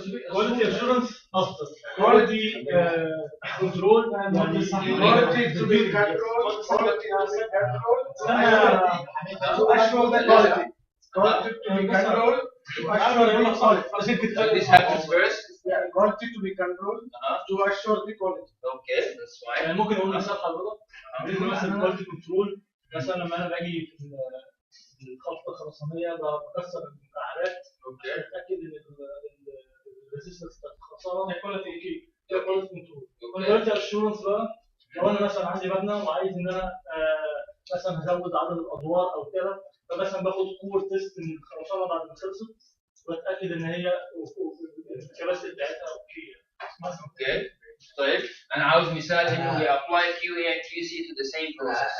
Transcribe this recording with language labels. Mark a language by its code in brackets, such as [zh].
[en] Quality assurance after quality control and Quality to be controlled, quality to be controlled, to assure the quality. Quality to be controlled, to assure the quality. So this happens first. Yeah, quality to be controlled, to assure the quality. Okay, that's fine. [ar] يعني ممكن اقول مثال حضرتك عندنا مثلا كواليتي كنترول مثلا لما انا باجي في الخلطه الخرسانيه بكسر المكعبات اتاكد ان الريزستنس بتاعت الخرسانه هي كواليتي ايه؟ هي كواليتي كنترول. كواليتي اشورنس بقى لو انا مثلا عندي مبنى وعايز ان انا مثلا هزود عدد الادوار او كده فمثلا باخد كور تيست من الخرسانه بعد ما خلصت واتاكد ان هي الكباسيتي بتاعتها اوكي. اوكي. [en] طيب انا عاوز مثال انه we apply QA and QC to the same process.